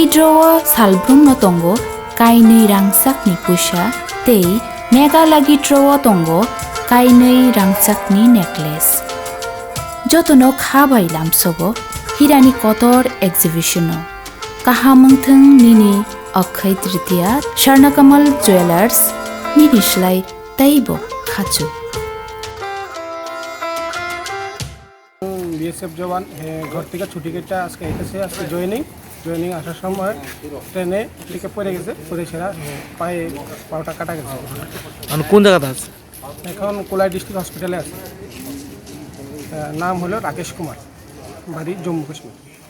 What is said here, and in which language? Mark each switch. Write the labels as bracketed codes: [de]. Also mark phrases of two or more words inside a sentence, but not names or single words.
[trp] draw Salbrum no Tongo Kainui rangsak ni pusha tei mega lagi draw tongo kainui rangsak ni necklace jotono khabai lamsogo hirani kotor exhibition kahamungthung nini akhai tritiya Swarnakamal Jewelers ninislai taibo khachu [bn] বিএসএফ জওয়ান ঘর থেকে ছুটি কেটে আজকে এসেছে আজকে জয়েনিং আসার সময় ট্রেনে থেকে পড়ে গেছে পড়ে সেরা পাওটা কাটা গেছে কোন জায়গাতে আছে এখন কোলাই [en] district hospital [bn] আছে নাম হলো রাকেশ কুমার বাড়ি জম্মু কাশ্মীর